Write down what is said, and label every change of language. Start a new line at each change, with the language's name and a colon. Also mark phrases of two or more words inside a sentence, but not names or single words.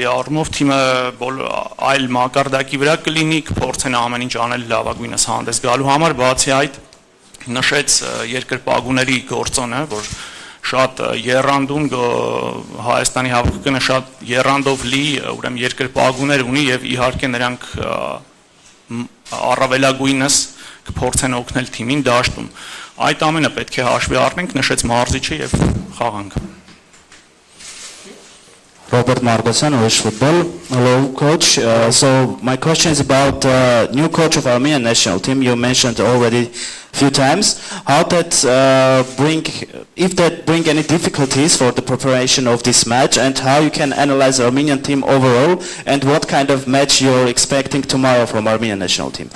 Armenian: առումով թիմը այլ մակարդակի վրա կլինի, կփորձեն ամեն ինչ անել լավագույնս հանդես գալու համար, բացի այդ նշեց երկրպագուների գործոնը, որ շատ եռանդուն Հայաստանի հավաքականը շատ եռանդով լի, ուրեմն երկրպագուներ ունի եւ իհարկե նրանք առավելագույնս կփորձեն օգնել թիմին դաշտում։ Այդ ամենը պետք է հաշվի առնենք, նշեց մարզիչը եւ խաղանքը։
English: Robert Martinez, Irish football. Hello, coach. So my question is about new coach of Armenian national team. You mentioned already a few times. How that if that bring any difficulties for the preparation of this match, and how you can analyze the Armenian team overall, and what kind of match you're expecting tomorrow from Armenian national team.